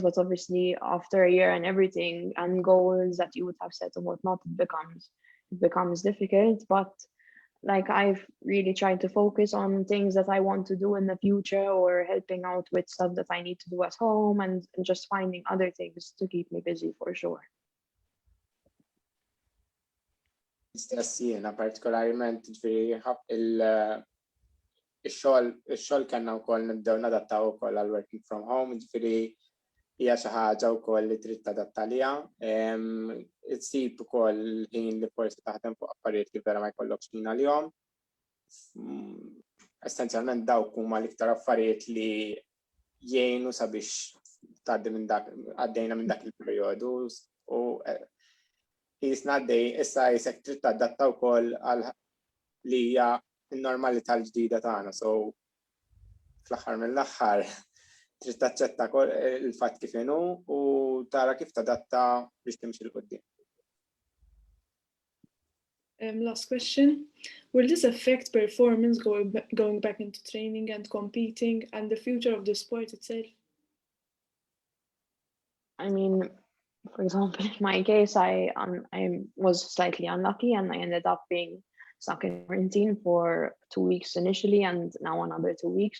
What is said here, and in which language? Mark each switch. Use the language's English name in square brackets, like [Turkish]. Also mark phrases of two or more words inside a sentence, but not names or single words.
[English] But obviously after a year and everything and goals that you would have set and whatnot, it becomes difficult. But like I've really tried to focus on things that I want to do in the future, or helping out with stuff that I need to do at home, and just finding other things to keep me busy for sure. [Maltese] Stess jiena partikolarment ġifieri il-xogħol kellna wkoll nibdew nadattaw ukoll għal [English] working from home, [Maltese] ġifieri hija xi ħaġa wkoll li trid tadatta liha. Issib ukoll ħin li forsi taħdem fuq affarijiet li vera ma jkollokx ħin għalihom. Essenzjalment dawk huma l-iktar affarijiet li jgħinu sabiex tgħaddi għaddejna minn dak il-perjodu u jisna għaddej issa jisek trid tadatta wkoll għal li hija n-normalità l-ġdida tagħna. So fl-aħħar mill-aħħar trid taċċetta il-fatt kif inhu u tara kif tadatta biex timxi l-qudiem. [English] Last question. Will this affect performance going back into training and competing and the future of the sport itself? I mean, for example, in my case, I was slightly unlucky and I ended up being stuck in quarantine for 2 weeks initially and now another 2 weeks.